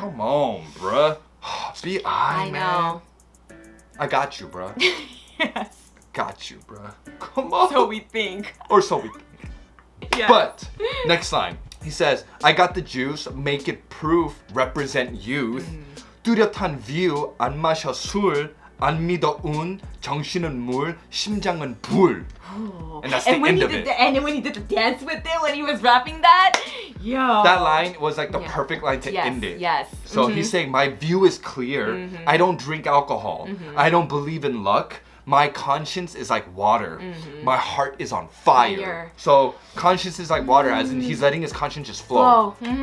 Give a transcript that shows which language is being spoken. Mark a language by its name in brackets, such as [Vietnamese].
[English] Come on, bruh. B.I, I man. know. I got you, bruh. Yes. Got you, bruh. Come on. So we think. Or so we think. Yeah. But, next line. He says, I got the juice, make it proof, represent youth. [Korean] 뚜렷한 view, 안 마셔 술, 안 믿어 운, 정신은 물, 심장은 불. [English] And that's the end of it. And then when he did the dance with it, when he was rapping that, yo. That line was like the perfect line to end it. Yes. So he's saying, my view is clear. I don't drink alcohol. I don't believe in luck. My conscience is like water. My heart is on fire. So conscience is like water, as in he's letting his conscience just flow.